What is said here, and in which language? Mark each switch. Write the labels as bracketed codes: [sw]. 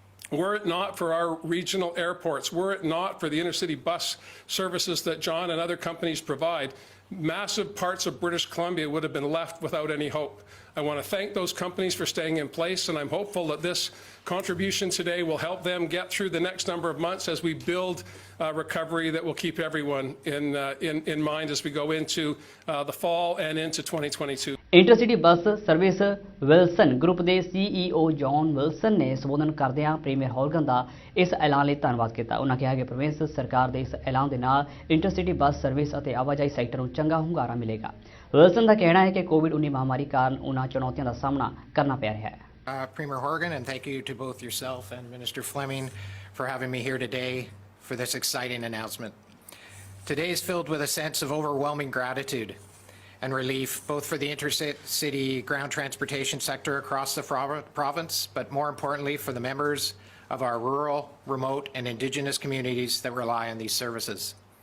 [en] Were it not for our regional airports, were it not for the intercity bus services that John and other companies provide, massive parts of British Columbia would have been left without any hope. I want to thank those companies for staying in place, and I'm hopeful that this contribution today will help them get through the next number of months as we build recovery that will keep everyone in mind as we go into the fall and into 2022. [pa] Intercity bus service Wilson group ਦੇ CEO John Wilson ਨੇ ਸੰਬੋਧਨ ਕਰਦਿਆਂ premier ਹੌਲਗਨ ਦਾ ਇਸ ਐਲਾਨ ਲਈ ਧੰਨਵਾਦ ਕੀਤਾ। ਉਹਨਾਂ ਕਿਹਾ ਕਿ ਪ੍ਰੋਵਿੰਸ ਸਰਕਾਰ ਦੇ ਇਸ ਐਲਾਨ ਦੇ ਨਾਲ ਇੰਟਰਸਿਟੀ ਬੱਸ ਸਰਵਿਸ ਅਤੇ ਆਵਾਜਾਈ ਸੈਕਟਰ ਨੂੰ ਚੰਗਾ ਹੁੰਗਾਰਾ ਮਿਲੇਗਾ। ਵਿਲਸਨ ਦਾ ਕਹਿਣਾ ਹੈ ਕਿ ਕੋਵਿਡ-19 ਮਹਾਮਾਰੀ ਕਾਰਨ ਉਹਨਾਂ ਚੁਣੌਤੀਆਂ ਦਾ ਸਾਹਮਣਾ ਕਰਨਾ ਪੈ ਰਿਹਾ ਹੈ। [en] Premier Horgan, and thank you to both yourself and Minister Fleming for having me here today for this exciting announcement. Today is filled with a sense of overwhelming gratitude and relief, both for the intercity ground transportation sector across the province, but more importantly for the members of our rural, remote, and Indigenous communities that rely on these services.